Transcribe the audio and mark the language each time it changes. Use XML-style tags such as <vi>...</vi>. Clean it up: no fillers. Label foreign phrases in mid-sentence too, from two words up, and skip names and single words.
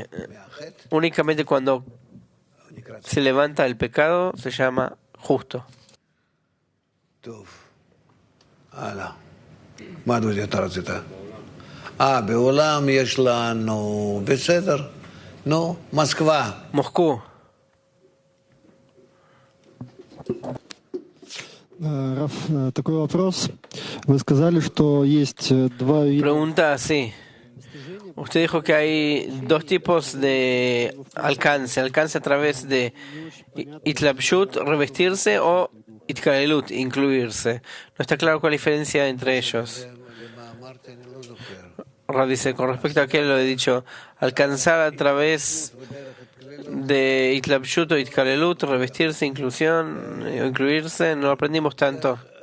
<es>Únicamente cuando se levanta el pecado se llama justo. Moscú.</es> <ru>Раф, такой вопрос. Вы сказали, что есть два вида.</ru> <es>Pregunta así. Usted dijo que hay dos tipos de alcance a través de itlapshut, revestirse, o itkalelut, incluirse. No está claro cuál es la diferencia entre ellos. Rav dice, con respecto a aquel lo he dicho, alcanzar a través de itlapshut o itkalelut, revestirse, inclusión, incluirse, no lo aprendimos tanto.</es>